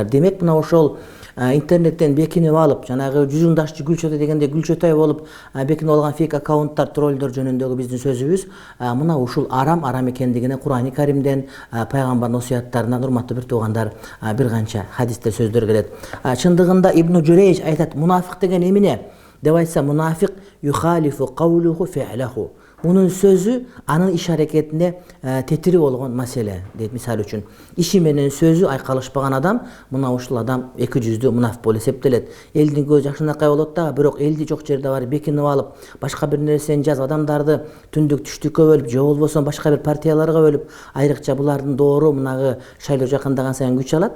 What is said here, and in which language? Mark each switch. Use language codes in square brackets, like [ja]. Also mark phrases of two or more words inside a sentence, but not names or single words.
[ky] Демек, мына ошол интернеттен бекинип алып, жанагы жүзүңдашчы Гүлчөтөй дегенде Гүлчөтөй болуп бекинип алган фейк аккаунттар, тролльдор жөнүндөгү биздин сөзүбүз мына ушул арам экендигине Кур'ани Каримден, пайгамбардын осуяттарынан, урматтуу бир туугандар, бир канча хадистер, сөздөр келет. Чындыгында Ибн Журейж айтат, мунафык деген эмне деп айтса, [ar] منافق يخالف قوله فعله. [ky] Мунун сөзү анын иш аракетине тетири болгон маселе дейт. Мисалы үчүн, иши менен сөзү айкалышпаган адам, мына ушул адам эки жүздүү мунафик болуп эсептелет. Элдин көзү жакшынакай болот да, бирок элди жок жерде барып бекинип алып, башка бир нерсени жазып, адамдарды түндүк түштүккө бөлүп, же болбосо башка бир партияларга бөлүп, айрыкча булардын доору мынагы шайлоо жакындаган сайын күч алат.